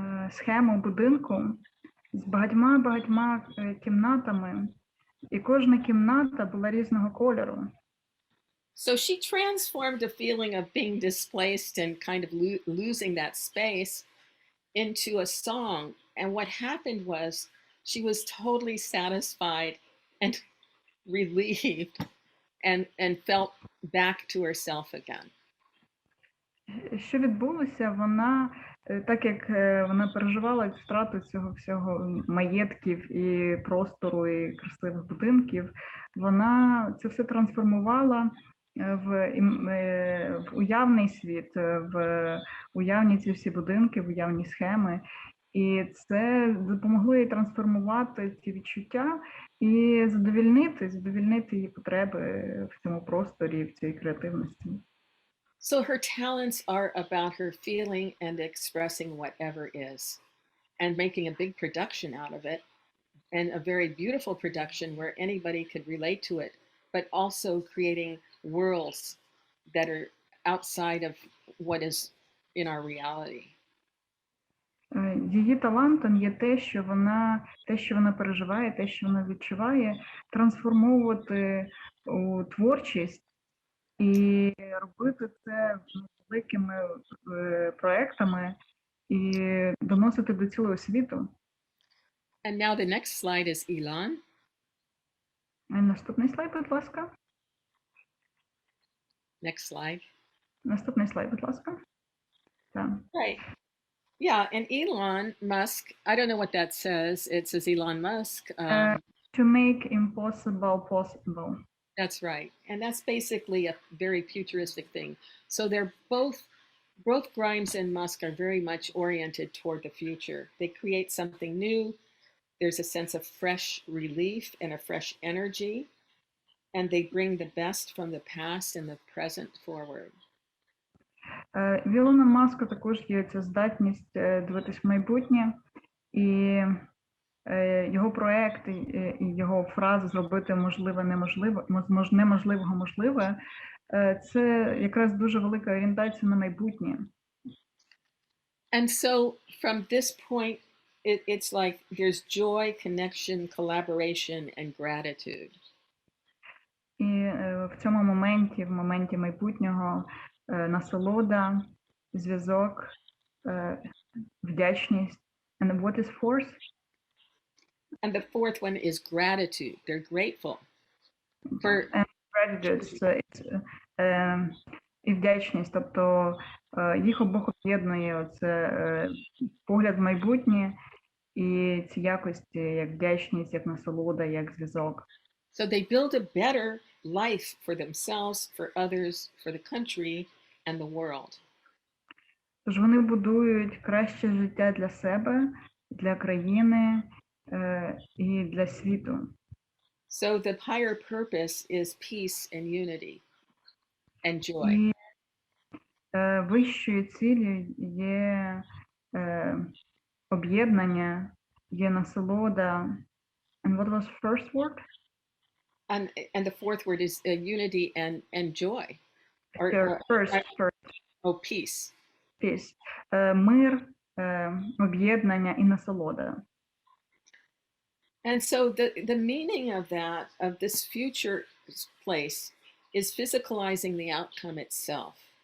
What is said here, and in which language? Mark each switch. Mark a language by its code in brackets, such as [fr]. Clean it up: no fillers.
[uk] схему будинку з багатьма кімнатами, і кожна кімната була різного кольору. [en] So she transformed a feeling of being displaced and kind of losing that space into a song. And what happened was she was totally satisfied and relieved and felt back to herself again. [uk] Що відбулося? Вона, так як вона переживала втрату цього всього маєтків і простору, і красивих будинків, вона це все трансформувала в уявний світ, в уявні ці всі будинки, в уявні схеми. І це допомогло їй трансформувати ці відчуття і задовільнити її потреби в цьому просторі, в цій креативності. [en] So her talents are about her feeling and expressing whatever is and making a big production out of it, and a very beautiful production where anybody could relate to it, but also creating worlds that are outside of what is in our reality. [uk] Її талантом є те, що вона переживає, те, що вона відчуває, трансформовувати у творчість і робити це великими проектами і доносити до цілого світу. [en] And now the next slide is Ilan. [uk] Наступний слайд, будь ласка. [en] Next slide. [uk] Наступний слайд, будь ласка. Так. [en] Right. Yeah, and Elon Musk, I don't know what that says. It says Elon Musk. To make impossible possible. That's right. And that's basically a very futuristic thing. So they're both Grimes and Musk are very much oriented toward the future. They create something new. There's a sense of fresh relief and a fresh energy. And they bring the best from the past and the present forward. [uk] В Ілона Маска також є ця здатність дивитись в майбутнє, і його проект, і його фраза «зробити можливе неможливе, неможливого можливе» – це якраз дуже велика орієнтація на майбутнє. [en] And so from this point, it's like there's joy, connection, collaboration, and gratitude. [uk] І в цьому моменті, в моменті майбутнього, насолода, зв'язок, вдячність. [en] And what is fourth? And the fourth one is gratitude. They're grateful for And gratitude, so it's, [uk] і вдячність, тобто їх обох об'єднує оце погляд в майбутнє і ці якості, як вдячність, як насолода, як зв'язок. [en] So they build a better life for themselves, for others, for the country and the world. [uk] Тож вони будують краще життя для себе, для країни і для світу. [en] So the higher purpose is peace and unity and joy. [uk] І вищою ціллю є об'єднання, є насолода. [en] And what was first word? And the fourth word is unity and joy. First. Oh, peace. Peace. [uk] Мир, об'єднання і насолода. [en] And so the meaning of that, of this future place, is physicalizing the outcome itself.